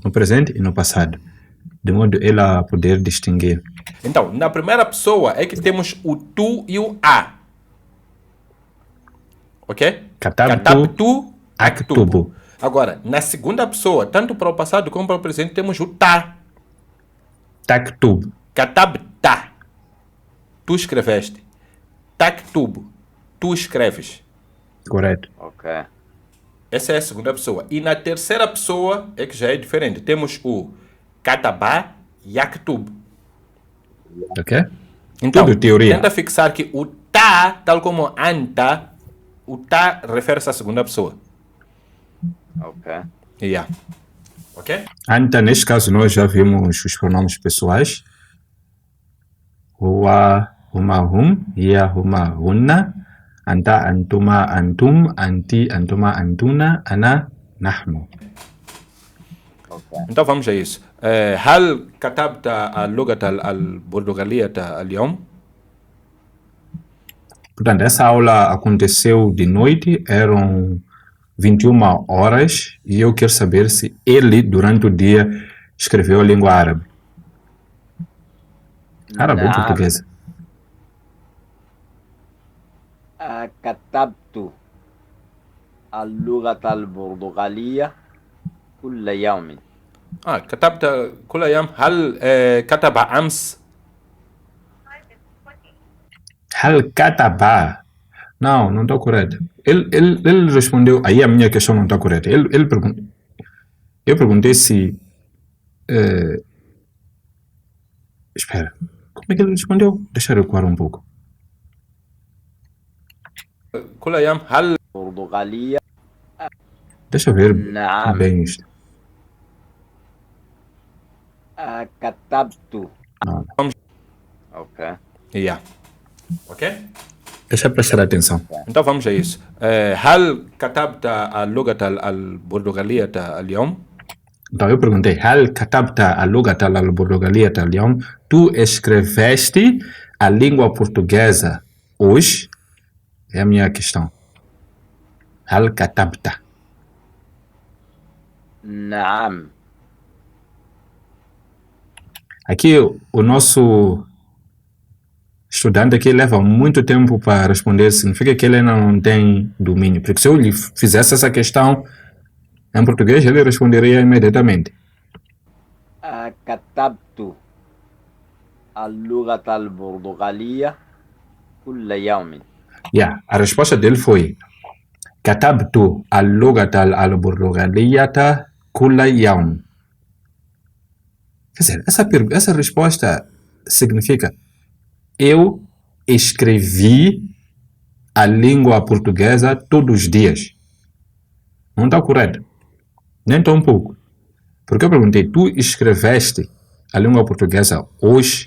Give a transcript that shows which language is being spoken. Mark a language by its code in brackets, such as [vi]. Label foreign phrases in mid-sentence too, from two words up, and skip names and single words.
[pt] No presente e no passado. De modo ela poder distinguir. Então, na primeira pessoa é que temos o tu e o a. Ok? [ar] كتبتُ، أكتبُ. [pt] Agora, na segunda pessoa, tanto para o passado como para o presente, temos o ta. Taktub. Katabta. Tu escreveste. Taktubu. Tu escreves. Correto. Ok. Essa é a segunda pessoa. E na terceira pessoa é que já é diferente. Temos o [ar] كَتَبَ يكتب. [pt] Ok? Então, Tudo teoria. tenta fixar que o ta, tal como anta, o ta refere-se à segunda pessoa. Ok. Yeah. Ok? Anta, neste caso, nós já vimos os pronomes pessoais. [ar] هو، هما، هم. هي، هما، هن. أنتَ، أنتما، أنتم. أنتِ، أنتما، أنتن. أنا، نحن. [pt] então vamos a isso. [ar] هل كتبت اللغة البرتغالية اليوم؟ [pt] Portanto, essa aula aconteceu de noite, eram 21 horas, e eu quero saber se ele, durante o dia, escreveu a língua árabe. Árabe ou [ar] نعم. [pt] portuguesa? [ar] كتبت اللغة البرتغالية كل يوم. كتبت كل أيام. هل كتب أمس؟ هل كتب. [pt] Não está correto. Ele respondeu, aí a minha questão não está correta. Ele perguntou, eu perguntei se... espera, como é que ele respondeu? Deixa eu recuar um pouco. [ar] كل أيام. هل برتغالية. [pt] Deixa eu ver [ar] نعم. [pt] bem isto. [ar] كتبت. [pt] Ok. Yeah. Ok? Deixa eu prestar atenção. então vamos a isso. [ar] هل كتبت اللغة البرتغالية اليوم؟ [pt] Então eu perguntei, [ar] هل كتبت اللغة البرتغالية اليوم? [pt] Tu escreveste a língua portuguesa hoje? É a minha questão. [ar] هل كتبت. نعم. [pt] Aqui o nosso estudante aqui leva muito tempo para responder, significa que ele ainda não tem domínio. Porque se eu lhe fizesse essa questão em português, ele responderia imediatamente. [ar] كتبت اللغة البرتغالية كل يوم. [pt] Yeah, a resposta dele foi [ar] كتبت اللغة البرتغالية كل يوم. [pt] Quer dizer, essa resposta significa eu escrevi a língua portuguesa todos os dias. Não está correto. Nem tão pouco. Porque eu perguntei, tu escreveste a língua portuguesa hoje?